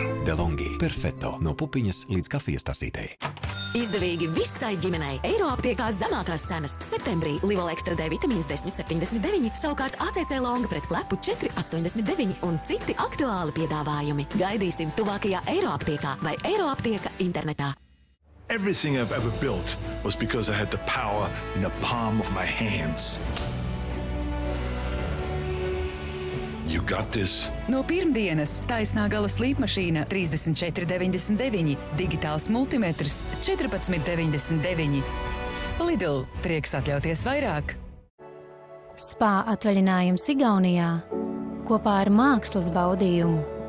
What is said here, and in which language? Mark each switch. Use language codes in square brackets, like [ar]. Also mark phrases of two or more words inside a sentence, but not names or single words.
[lv] DeLonghi Perfetto no pupiņas līdz kafijas tasītei. Izdevīgi visai ģimenei. Eiroaptiekā zemākās cenas. Septembrī Livol Extra D vitamīns 10,79, savukārt ACC Longa pret klepu 4,89 un citi aktuāli piedāvājumi. Gaidīsim tuvākajā Eiroaptiekā vai Eiroaptieka internetā. [en] Everything I've ever built was because I had the power in the palm of my hands. You got this? [lv] No pirmdienas taisnā gala slīpmašīna 34,99, digitāls multimetrs 14,99. Lidl, prieks atļauties vairāk. Spā atvaļinājums Igaunijā kopā ar mākslas baudījumu.